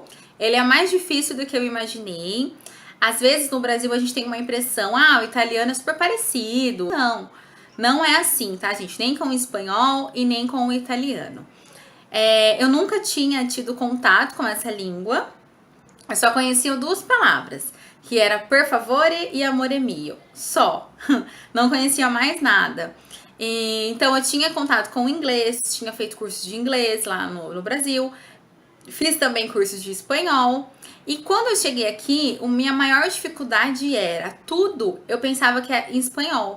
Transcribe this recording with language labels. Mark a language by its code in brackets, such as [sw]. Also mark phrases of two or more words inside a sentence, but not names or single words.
[pt] Ele é mais difícil do que eu imaginei. Às vezes no Brasil a gente tem uma impressão, o italiano é super parecido. Não, não é assim, tá, gente? Nem com o espanhol e nem com o italiano. Eu nunca tinha tido contato com essa língua. Eu só conhecia duas palavras, que era [it] per favore e amore mio. [pt] Só. Não conhecia mais nada. Então eu tinha contato com o inglês, tinha feito cursos de inglês lá no Brasil. Fiz também cursos de espanhol. E quando eu cheguei aqui, a minha maior dificuldade era tudo, eu pensava que era em espanhol.